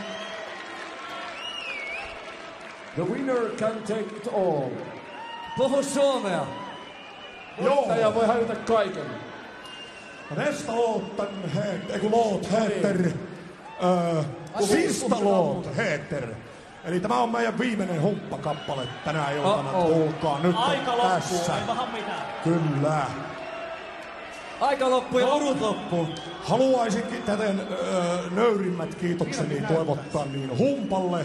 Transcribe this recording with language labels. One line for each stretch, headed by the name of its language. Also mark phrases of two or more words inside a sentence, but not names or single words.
English: The winner can take it all.
Finnish: Puhu suomea. Voittaja voi hävitä kaiken.
Swedish: Nästa låten heter Sista låt heter.
Finnish: Eli tämä on meidän viimeinen humppakappale tänä iltana. Kuulkaa nyt Aika loppuu, tässä. ei vähän mitään. Kyllä. Aika loppuu ja urut loppuu. Haluaisinkin täten nöyrimmät kiitokseni toivottaa niin humpalle